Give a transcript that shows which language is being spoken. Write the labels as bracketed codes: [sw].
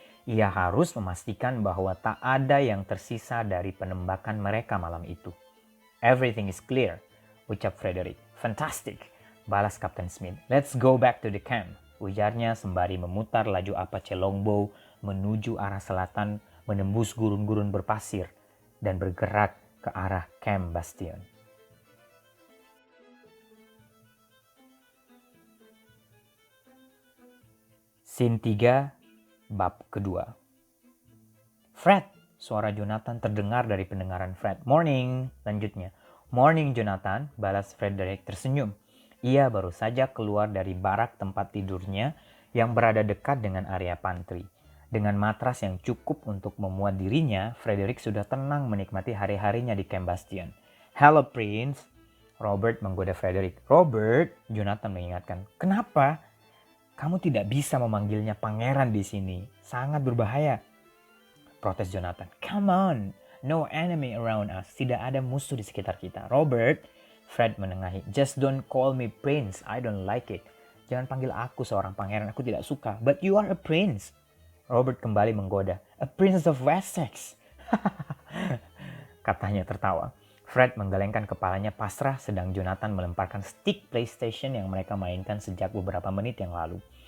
[id] Ia harus memastikan bahwa tak ada yang tersisa dari penembakan mereka malam itu. [en] "Everything is clear," [id] ucap [en] Frederick. "Fantastic," [id] balas Kapten Smith. [en] "Let's go back to the camp," [id] ujarnya sembari memutar laju Apache Longbow menuju arah selatan, menembus gurun-gurun berpasir dan bergerak ke arah Camp Bastion. Scene 3, bab kedua. "Fred!" Suara Jonathan terdengar dari pendengaran Fred. [en] "Morning," [id] lanjutnya. "Morning, Jonathan," balas Frederick tersenyum. Ia baru saja keluar dari barak tempat tidurnya yang berada dekat dengan area pantry. Dengan matras yang cukup untuk memuat dirinya, Frederick sudah tenang menikmati hari-harinya di Camp Bastion. [en] "Hello, Prince." [id] Robert menggoda Frederick. "Robert," Jonathan mengingatkan. "Kenapa? Kamu tidak bisa memanggilnya pangeran di sini. Sangat berbahaya," protes Jonathan. [en] "Come on, no enemy around us." [id] Tidak ada musuh di sekitar kita. [en] "Robert," [id] Fred menengahi. [en] "Just don't call me Prince. I don't like it." [id] Jangan panggil aku seorang pangeran. Aku tidak suka. [en] "But you are a prince." [id] Robert kembali menggoda. [en] "A Princess of Wessex," [id] katanya tertawa. Fred menggelengkan kepalanya pasrah sedang Jonathan melemparkan stick PlayStation yang mereka mainkan sejak beberapa menit yang lalu.